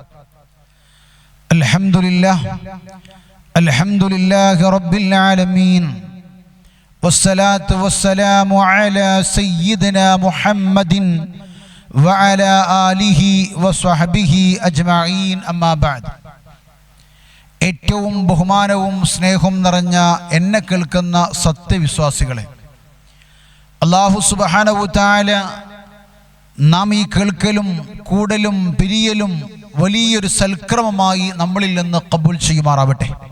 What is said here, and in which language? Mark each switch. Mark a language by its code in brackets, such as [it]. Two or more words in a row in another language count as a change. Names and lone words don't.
[ar] الحمد لله رب العالمين والصلاة والسلام على سيدنا محمد وعلى آله وصحبه أجمعين أما بعد. [ml] ഏറ്റവും ബഹുമാനവും സ്നേഹവും നിറഞ്ഞ എന്നെ കേൾക്കുന്ന സത്യവിശ്വാസികളെ, അല്ലാഹു [ar] سبحانه تعالى [ml] നാം ഈ കേൾക്കലും കൂടലും പിരിയലും വലിയൊരു സൽക്രമമായി നമ്മളിൽ നിന്ന് ഖബൂൽ ചെയ്യുമാറാവട്ടെ.